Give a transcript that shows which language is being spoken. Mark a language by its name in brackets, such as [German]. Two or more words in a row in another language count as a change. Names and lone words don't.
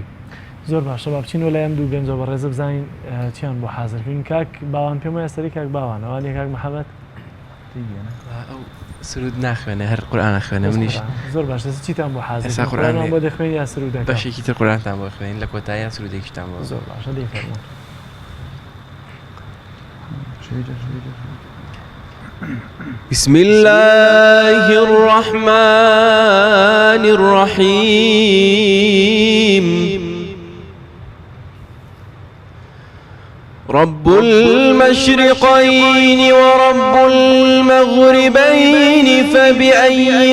[Central Kurdish] زۆر باشە با بچین و لە ئەم دوو گەنجە بە ڕێزە بزانین چیان بۆ حازرکردن کاک باوان پێم وایە سەری کاک باوان ئەوانێ کاک محەممەد ئەو سرود ناخوێنێ هەر قورئان خوێنە منیش زۆر باش چیتان بۆ حازر قورئان بۆ دەخوێن یا سرودەکە بەشێکی تر قورئانتان بۆ خوێنین لە کۆتاییە سرودێکیتان بۆ زۆر باشە دەیفەرمون [Arabic] بسم الله الرحمن الرحيم رب المشرقين ورب المغربين فبأي